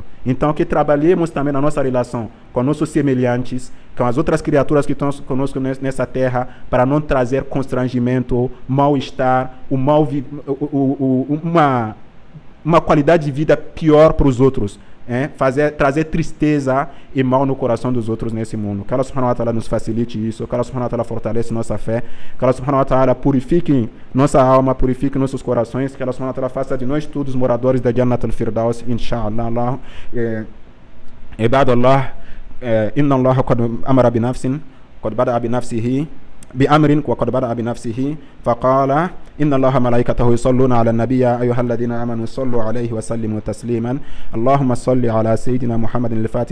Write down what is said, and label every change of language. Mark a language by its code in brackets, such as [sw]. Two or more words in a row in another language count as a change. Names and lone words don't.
[pt] Então que trabalhemos também na nossa relação com nossos semelhantes, com as outras criaturas que estão conosco nessa terra, para não trazer constrangimento, mal-estar, uma qualidade de vida pior para os outros. Trazer tristeza e mal no coração dos outros nesse mundo. Que [ar] الله سبحانه وتعالى [pt] nos facilite isso, que [ar] الله سبحانه وتعالى [pt] fortaleça nossa fé, que [ar] الله سبحانه وتعالى [pt] purifique nossa alma, purifique nossos corações, que [ar] الله سبحانه وتعالى [pt] faça de nós todos moradores da [ar] جنة الفردوس، إن شاء الله. عباد الله إن الله قد أمر بنفس قد بدأ بنفسه بأمر وقد بدأ بنفسه فقال إن الله ملائكته يصلون على النبي يا أيها الذين آمنوا صلوا عليه وسلموا تسليما اللهم صل على سيدنا محمد الفاتح